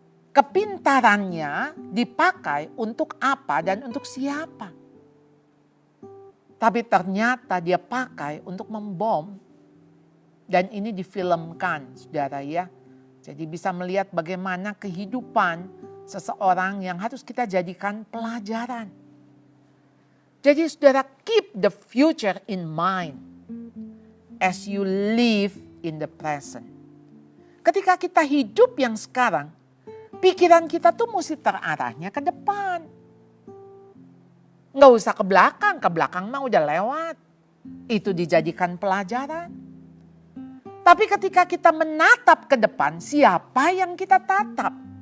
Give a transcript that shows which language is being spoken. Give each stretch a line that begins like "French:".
Indonesian: Kepintarannya dipakai untuk apa dan untuk siapa. Tapi ternyata dia pakai untuk membom. Dan ini difilmkan, saudara ya. Jadi bisa melihat bagaimana kehidupan seseorang yang harus kita jadikan pelajaran. Jadi saudara,
English: keep the future in mind as you live in the present.
Indonesian: Ketika kita hidup yang sekarang, pikiran kita tuh mesti terarahnya ke depan. Nggak usah ke belakang mah udah lewat. Itu dijadikan pelajaran. Tapi ketika kita menatap ke depan, siapa yang kita tatap?